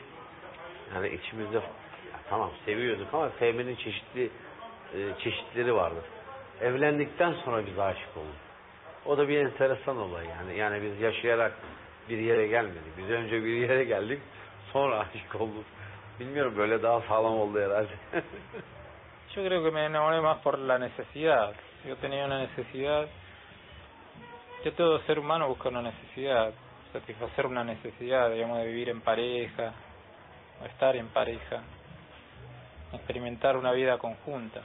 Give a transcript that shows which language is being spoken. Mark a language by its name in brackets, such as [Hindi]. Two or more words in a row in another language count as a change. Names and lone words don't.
[Turkish] Yani içimizde tamam seviyorduk ama sevmenin çeşitleri vardı. Evlendikten sonra biz aşık olduk. O da bir enteresan olay yani. Yani biz yaşayarak bir yere gelmedik. Biz önce bir yere geldik, sonra aşık olduk. Bilmiyorum, böyle daha sağlam oldu herhalde. [Spanish] Yo creo que me enamoré más por la necesidad. Yo tenía una necesidad. Que todo ser humano busca una necesidad, satisfacer una necesidad, digamos, de vivir en pareja, o estar en pareja, experimentar una vida conjunta.